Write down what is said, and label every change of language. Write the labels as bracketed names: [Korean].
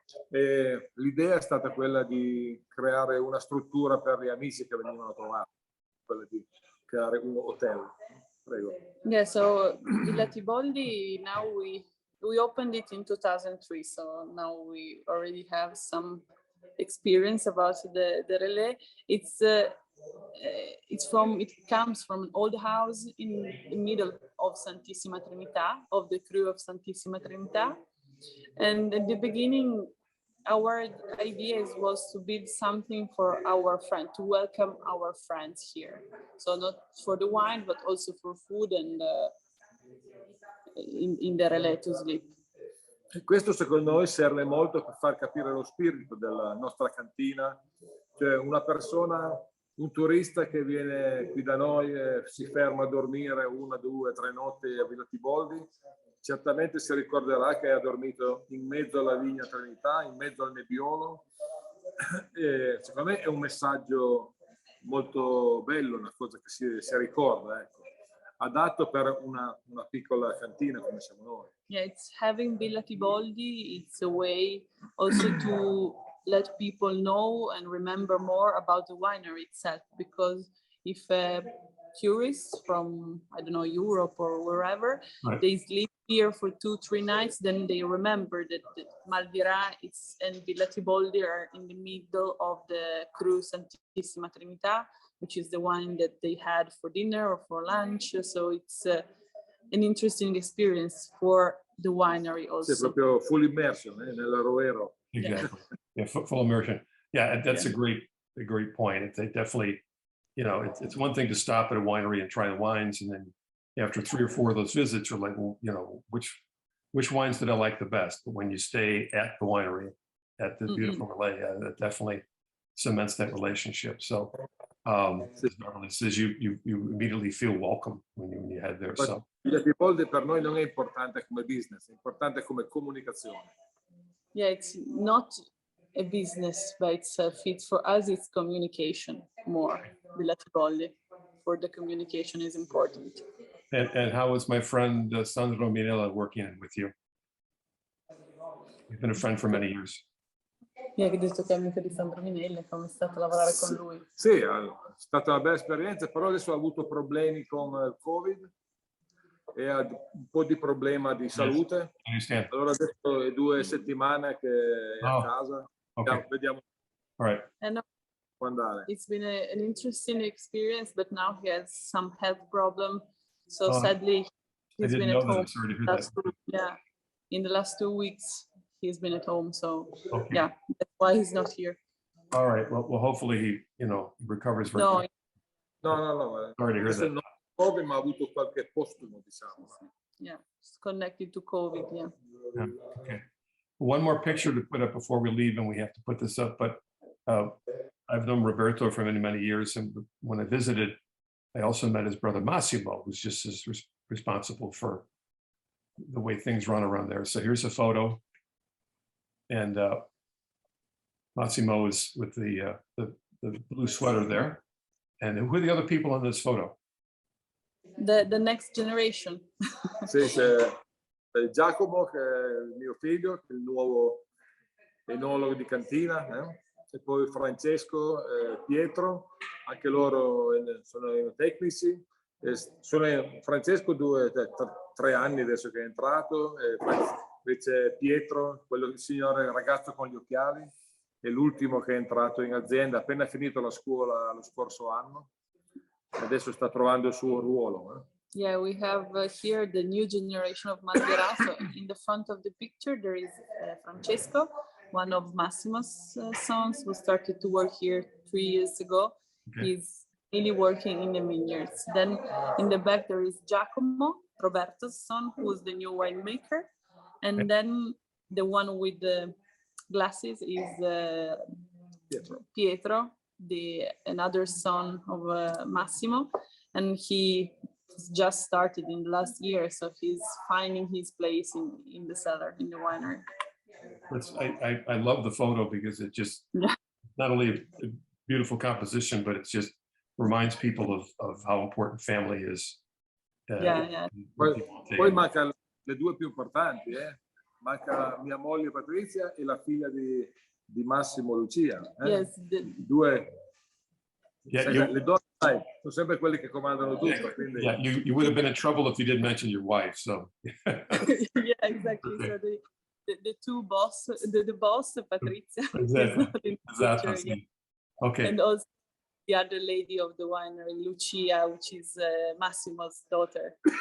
[Italian] E l'idea è stata quella di creare una struttura per gli amici che venivano a trovare, quella di creare un hotel. Prego. [English] Yeah, so Villa Tiboldi, now we opened it in 2003, so now we already have some experience about the relais. It comes from an old house in the middle of Santissima Trinità, of the crew of Santissima Trinità. And at the beginning, our idea was to build something for our friends, to welcome our friends here. So not for the wine, but also for food and in the relais to sleep. [Italian] E questo secondo noi serve molto per far capire lo spirito della nostra cantina, cioè una persona, un turista che viene qui da noi e si ferma a dormire 1, 2, 3 notti a Villa Tiboldi, certamente si ricorderà che ha dormito in mezzo alla vigna Trinità, in mezzo al nebbiolo. E secondo me è un messaggio molto bello, una cosa che si ricorda, ecco. Adatto per una piccola cantina come siamo noi. [English] Yeah, it's having Villa Tiboldi. It's a way also to let people know and remember more about the winery itself, because if tourists from, I don't know, Europe or wherever, Right. they sleep here for 2-3 nights, then they remember that Malvira and Villa Tiboldi are in the middle of the Cru Santissima Trinità, which is the wine that they had for dinner or for lunch. So it's an interesting experience for the winery also. [Italian] Sì, proprio full immersion nella Roero. [English] Exactly. Yeah, full immersion. Yeah, that's a great point. They definitely, you know, it's one thing to stop at a winery and try the wines, and then after 3 or 4 of those visits, you're like, well, you know, which wines did I like the best? But when you stay at the winery, at the beautiful relay, that definitely cements that relationship. So, as Beverly says, you immediately feel welcome when you head there. So. [Italian] Villa Tiboldi per noi non è importante come business, è importante come comunicazione. [English] Yeah, it's not a business by itself. It's for us, it's communication more. Villa Tiboldi, for the communication is important. And how is my friend Sandro Minella working with you? You've been a friend for many years. [Italian] Yeah, che detto che è amico di Sandro Minella, come è stato lavorare con lui. Sì, è stata una bella esperienza, però adesso ha avuto problemi con il Covid e ha un po' di problema di salute. [English] Yes, [Italian] allora adesso è 2 settimane che è a casa. [English] Okay. [Italian] Vediamo. [English] All right. And [Italian] Andare. [English] it's been an interesting experience, but now he has some health problem. So Oh, sadly, he's been at home. Sorry to hear that. Yeah, in the last 2 weeks, he's been at home. So Okay. yeah, that's why he's not here. All right. Well, hopefully he, you know, recovers very No, quickly. No. Sorry to hear [Italian] Questo [English] that. [Italian] non è Covid, ma ha avuto qualche postumo, diciamo. [English] yeah, it's connected to COVID. Yeah. Yeah, okay. One more picture to put up before we leave, and we have to put this up, but I've known Roberto for many, many years. And when I visited, I also met his brother Massimo, who's just as responsible for the way things run around there. So here's a photo. And Massimo is with the blue sweater there. And who are the other people in this photo? The next generation. [Italian] Sì, c'è Giacomo, che è il mio figlio, che è il nuovo enologo di cantina, e poi Francesco, Pietro, anche loro sono tecnici. Francesco 3 anni adesso che è entrato, e invece Pietro, quello il signore ragazzo con gli occhiali, è l'ultimo che è entrato in azienda, appena finito la scuola lo scorso anno. Adesso sta trovando il suo ruolo. [English] Yeah, we have here the new generation of Malvira. So in the front of the picture, there is Francesco, one of Massimo's sons, who started to work here 3 years ago. Okay. He's really working in the vineyards. Then in the back, there is Giacomo, Roberto's son, who's the new winemaker. And then the one with the glasses is Pietro, another son of Massimo, and he just started in the last year, so he's finding his place in the cellar, in the winery. I love the photo because it just not only a beautiful composition, but it just reminds people of how important family is. [Italian] Poi manca le 2 più importanti, manca mia moglie Patrizia e la figlia di Massimo, Lucia. [English] Yes, [Italian] Due. [English] Yeah, [Italian] le donne sono sempre quelli che comandano tutto. Quindi... [English] Yeah, you would have been in trouble if you didn't mention your wife. So. Yeah, exactly. So the two boss, the boss, Patrizia. Exactly. Okay. And also the other lady of the winery, Lucia, which is Massimo's daughter.